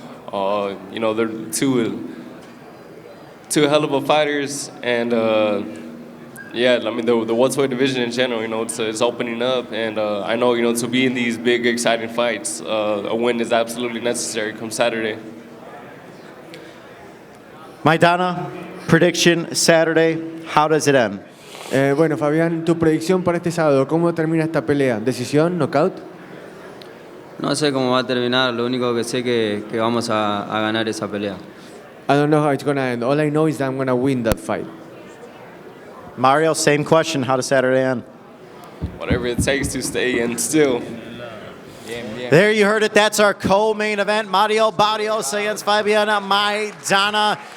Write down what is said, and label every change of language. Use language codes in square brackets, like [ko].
[en] They're two hell of a fighters, and yeah, the welterweight division in general, it's opening up, and I know, to be in these big, exciting fights, a win is absolutely necessary come Saturday. Maidana, prediction Saturday, how does it end? [es] Bueno, Fabián, tu predicción para este sábado, ¿cómo termina esta pelea? ¿Decisión? ¿Knockout? No sé cómo va a terminar, lo único que sé que vamos a ganar esa pelea. [en] I don't know how it's going to end. All I know is that I'm going to win that fight. Mario, same question. How does Saturday end? Whatever it takes to stay in still. There you heard it. That's our co-main event. Mario Barrios against Fabian Maidana.